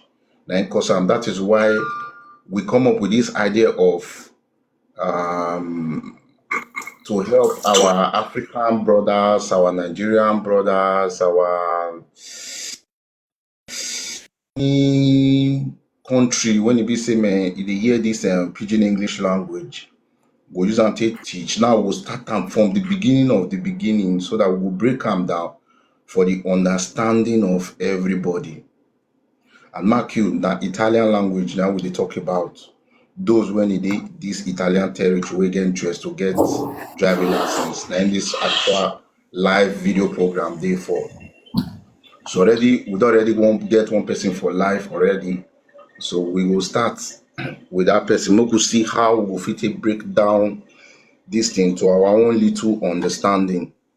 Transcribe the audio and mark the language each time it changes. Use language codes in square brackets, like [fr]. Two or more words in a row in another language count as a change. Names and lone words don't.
[pcm] Now cause that is why we come up with this idea of um to help our African brothers, our Nigerian brothers, our any country when e be say man, e dey hear this pidgin English language, go use am take teach. Now we'll start am from the beginning of the beginning so that we will break am down for the understanding of everybody. And mark you na Italian language now we dey talk about. Those when e dey this Italian territory wey get interest to get driving license. Na in this actual live video program dey for. So already we don already get one person for life already. So we will start with that person. Make we see how we go fit take break down this thing to our own little understanding.